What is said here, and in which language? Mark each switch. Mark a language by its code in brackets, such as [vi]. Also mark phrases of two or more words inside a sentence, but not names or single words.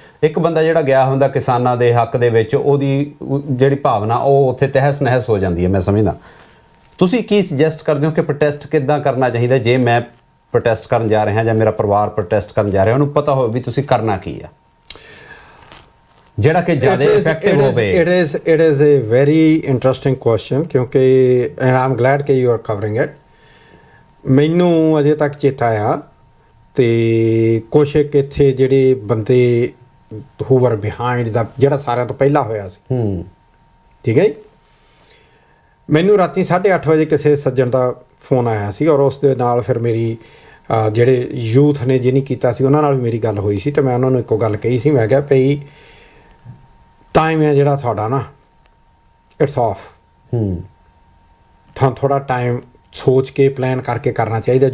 [pa] ਇੱਕ ਬੰਦਾ ਜਿਹੜਾ ਗਿਆ ਹੁੰਦਾ ਕਿਸਾਨਾਂ ਦੇ ਹੱਕ ਦੇ ਵਿੱਚ, ਉਹਦੀ ਜਿਹੜੀ ਭਾਵਨਾ ਉਹ ਉੱਥੇ ਤਹਿਸ ਨਹਿਸ ਹੋ ਜਾਂਦੀ ਹੈ, ਮੈਂ ਸਮਝਦਾ। ਤੁਸੀਂ ਕੀ ਸੁਜੈਸਟ ਕਰਦੇ ਹੋ ਕਿ ਪ੍ਰੋਟੈਸਟ ਕਿੱਦਾਂ ਕਰਨਾ ਚਾਹੀਦਾ? ਜੇ ਮੈਂ ਪ੍ਰੋਟੈਸਟ ਕਰਨ ਜਾ ਰਿਹਾ ਜਾਂ ਮੇਰਾ ਪਰਿਵਾਰ ਪ੍ਰੋਟੈਸਟ ਕਰਨ ਜਾ ਰਿਹਾ, ਉਹਨੂੰ ਪਤਾ ਹੋਵੇ ਵੀ ਤੁਸੀਂ ਕਰਨਾ ਕੀ ਆ ਜਿਹੜਾ ਕਿ ਜ਼ਿਆਦਾ ਇਫੈਕਟਿਵ ਹੋਵੇ। [en] It is a very interesting question ਕਿਉਂਕਿ and I'm glad ਕਿ you are covering it। [pa] ਮੈਨੂੰ ਅਜੇ ਤੱਕ ਚੇਤਾ ਆ ਤੇ ਕੁਛ ਇੱਥੇ ਜਿਹੜੇ ਬੰਦੇ [en] who were behind [pa] ਦਾ ਜਿਹੜਾ ਸਾਰਿਆਂ ਤੋਂ ਪਹਿਲਾਂ ਹੋਇਆ ਸੀ, ਠੀਕ ਹੈ ਜੀ। ਮੈਨੂੰ ਰਾਤੀ 8:30 ਵਜੇ ਕਿਸੇ ਸੱਜਣ ਦਾ ਫੋਨ ਆਇਆ ਸੀ ਔਰ ਉਸ ਦੇ ਨਾਲ ਫਿਰ ਮੇਰੀ ਜਿਹੜੇ ਯੂਥ ਨੇ ਜਿਹਨੇ ਕੀਤਾ ਸੀ ਉਹਨਾਂ ਨਾਲ ਵੀ ਮੇਰੀ ਗੱਲ ਹੋਈ ਸੀ ਤੇ ਮੈਂ ਉਹਨਾਂ ਨੂੰ ਇੱਕੋ ਗੱਲ ਕਹੀ ਸੀ, ਮੈਂ ਕਿਹਾ ਭਈ ਟਾਈਮ ਹੈ ਜਿਹੜਾ ਤੁਹਾਡਾ ਨਾ [en] it's off, [pa] ਤੁਹਾਨੂੰ ਥੋੜ੍ਹਾ ਟਾਈਮ ਸੋਚ ਕੇ ਪਲਾਨ ਕਰਕੇ ਕਰਨਾ ਚਾਹੀਦਾ।